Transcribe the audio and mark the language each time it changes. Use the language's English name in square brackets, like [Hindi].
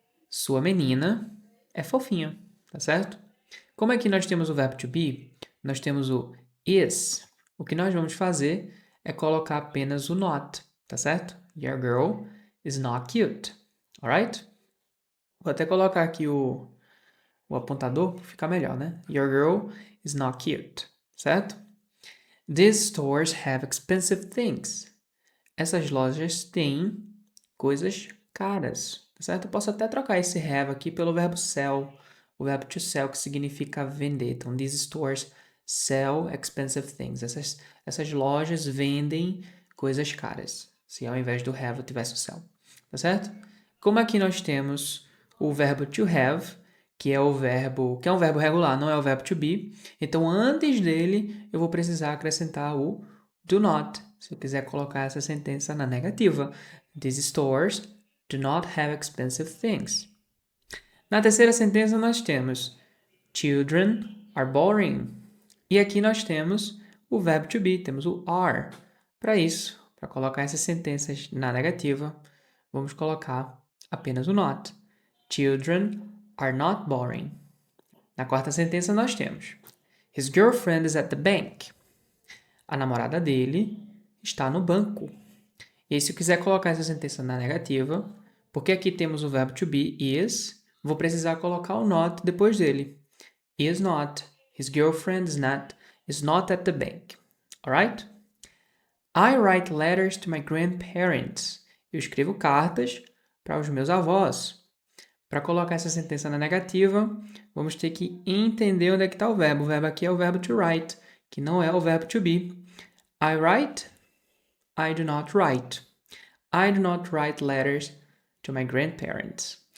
[Portuguese] Sua menina é fofinha, tá certo? Como aqui nós temos o verbo to be, nós temos o is. O que nós vamos fazer é colocar apenas o not, tá certo? [English] Your girl is not cute. Alright? [Portuguese] Vou até colocar aqui o apontador para ficar melhor, né? [English] Your girl is not cute, [Portuguese] certo? [English] These stores have expensive things. [Portuguese] Essas lojas têm coisas caras, tá certo? Eu posso até trocar esse have aqui pelo verbo sell, o verbo to sell, que significa vender. Então, [English] these stores sell expensive things. [Portuguese] Essas lojas vendem coisas caras. Se ao invés do have eu tivesse o sell, tá certo? Como aqui nós temos o verbo to have, que é um verbo regular, não é o verbo to be. Então, antes dele, eu vou precisar acrescentar o do not, se eu quiser colocar essa sentença na negativa. [English] These stores do not have expensive things. [Portuguese] Na terceira sentença, nós temos [English] Children are boring. [Portuguese] E aqui nós temos o verbo to be, temos o are. Para isso, para colocar essas sentenças na negativa, vamos colocar apenas o not. [English] Children are not boring. [Portuguese] Na quarta sentença, nós temos [English] His girlfriend is at the bank. [Portuguese] A namorada dele está no banco. E aí, se eu quiser colocar essa sentença na negativa, porque aqui temos o verbo to be, is, vou precisar colocar o not depois dele. [English] Is not. His girlfriend is not at the bank. Alright? I write letters to my grandparents. [Portuguese] Eu escrevo cartas para os meus avós. Para colocar essa sentença na negativa, vamos ter que entender onde é que está o verbo. O verbo aqui é o verbo to write, que não é o verbo to be. [English] I write. I do not write. I do not write letters to my grandparents.